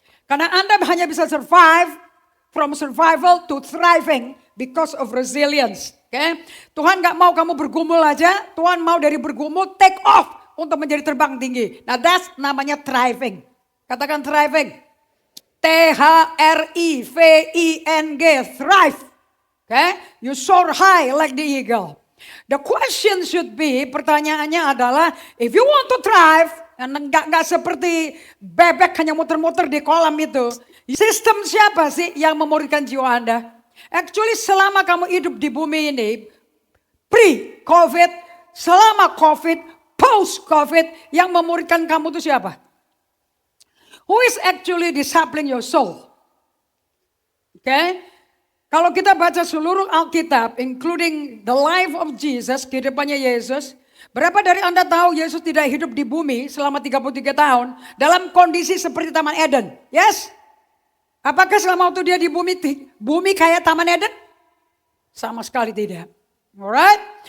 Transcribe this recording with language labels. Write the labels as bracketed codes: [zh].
[id] Karena Anda hanya bisa [en] survive, from survival to thriving because of resilience. Okay? [id] Tuhan gak mau kamu bergumul aja. Tuhan mau dari bergumul [en] take off [id] untuk menjadi terbang tinggi. Nah [en] that's [id] namanya thriving. Katakan [en] thriving. T-H-R-I-V-I-N-G. Thrive. Okay? You soar high like the eagle. The question should be, [id] pertanyaannya adalah, [en] if you want to thrive, [id] Nggak seperti bebek hanya muter-muter di kolam itu. Sistem siapa sih yang memurnikan jiwa Anda? Actually selama kamu hidup di bumi ini, pre-COVID, selama COVID, post-COVID, yang memurnikan kamu itu siapa? [en] Who is actually discipling your soul? Okay? [id] Kalau kita baca seluruh Alkitab, [en] including the life of Jesus, [id] kehidupannya Yesus, berapa dari Anda tahu Yesus tidak hidup di bumi selama 33 tahun dalam kondisi seperti Taman Eden? Yes? Apakah selama waktu dia di bumi kayak Taman Eden? Sama sekali tidak. Alright?